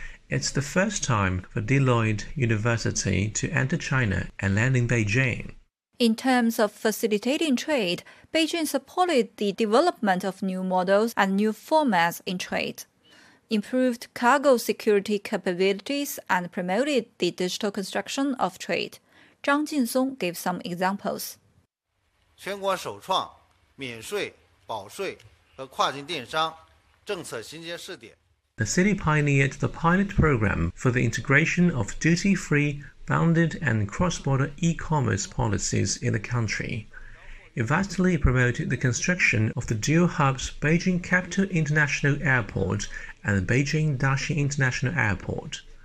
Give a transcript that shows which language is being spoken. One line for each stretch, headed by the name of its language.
English: It's the first time for Deloitte University to enter China and land in Beijing. In terms of facilitating trade, Beijing supported the development of new models and new formats in trade, improved cargo security capabilities, and promoted the digital construction of trade. Zhang Jinsong gave some examples.
Chinese: 全国首创, 免税, 保税, 和跨境电商, 政策新鲜试点.
English: The city pioneered the pilot program for the integration of duty-free, bounded, and cross-border e-commerce policies in the country. It vastly promoted the construction of the dual hubs Beijing Capital International Airport and Beijing Daxing International Airport.